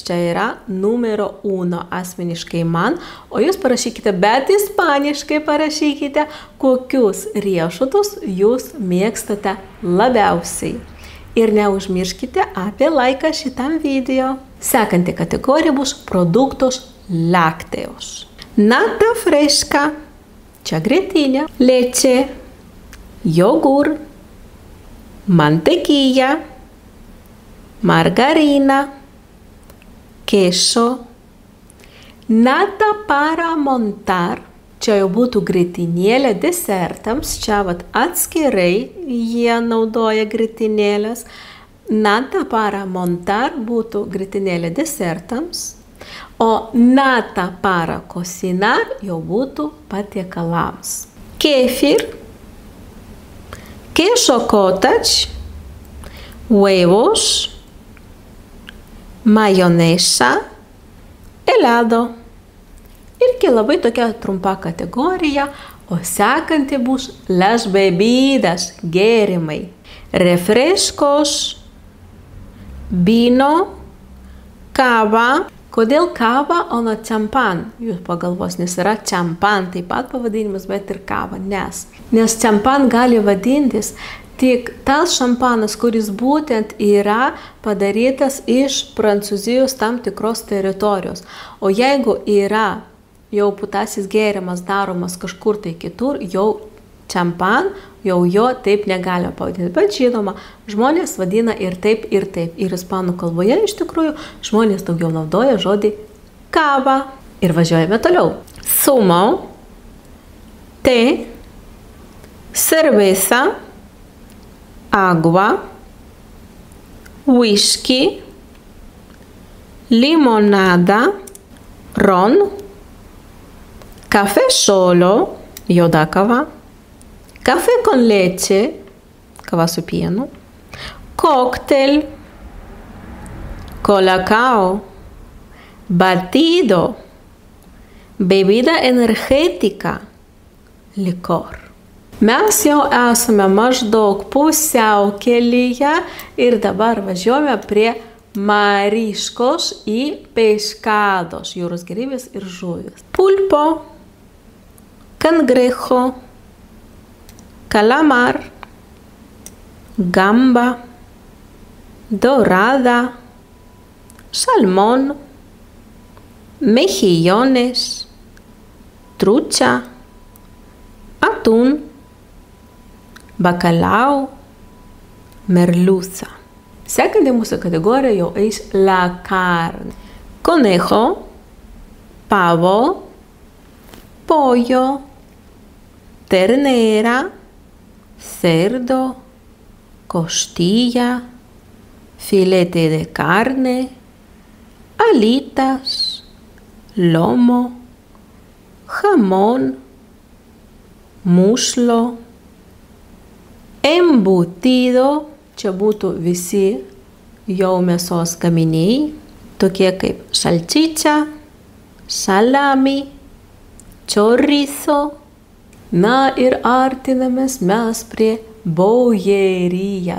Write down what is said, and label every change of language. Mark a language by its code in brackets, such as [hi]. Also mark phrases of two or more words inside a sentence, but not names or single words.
[lt] Čia yra numero 1 asmeniškai man. O jūs parašykite, bet ispaniškai parašykite, kokius riešutus jūs mėgstate labiausiai. Ir neužmirškite apie laiką šitam video. Sekanti kategorija bus [es] produktos lácteos. Nata fresca, [lt] čia grietinė, [es] leche, yogur, mantequilla, margarina, queso, nata para montar, [lt] čia jau būtų grietinėlė desertams, čia atskirai jie naudoja grietinėlės, [es] nata para montar [lt] būtų grietinėlė desertams, o [es] nata para cocinar [lt] jau būtų patiekalams. [es] Kefir, queso cottage, huevos, mayonesa, helado. [lt] Irgi labai tokia trumpa kategorija, o sekanti bus [es] las bebidas, [lt] gėrimai. [es] Refrescos, vino, kava. [lt] Kodėl kava, o ne čampan? Jūs pagalvos, nes yra čampan, taip pat pavadinimas, bet ir kava. Nes čampan gali vadintis tik tas šampanas, kuris būtent yra padarytas iš Prancūzijos tam tikros teritorijos. O jeigu yra jau putasis gėrimas daromas kažkur tai kitur, jau čampan, jau jo taip negalima pavadinti. Bet žinoma, žmonės vadina ir taip, ir taip. Ir ispanų kalboje iš tikrųjų žmonės daugiau naudoja žodį kava. Ir važiuojame toliau. [es] Zumo, té, cerveza, agua, whisky, limonada, ron, caffè solo, [lt] juoda kava, [es] caffè con leche, [lt] kava su pienu, [es] cocktail, colacao, batido, bebida energetika, licor. [lt] Mes jau esame maždaug pusiaukelėje ir dabar važiuojame prie [es] Mariscos y pescados, [lt] jūros gėrybės ir žuvis. [es] Pulpo, cangrejo, calamar, gamba, dorada, salmón, mejillones, trucha, atún, bacalao, merluza. [lt] Sekanti mūsų kategorija jau eis [es] la carne. Conejo, pavo, pollo, ternera, cerdo, costilla, filete de carne, alitas, lomo, jamón, muslo, embutido, [lt] čia būtų visi jau mėsos gaminiai, tokie kaip salchicha, salami, chorizo. Na ir artinamės mes prie bollería.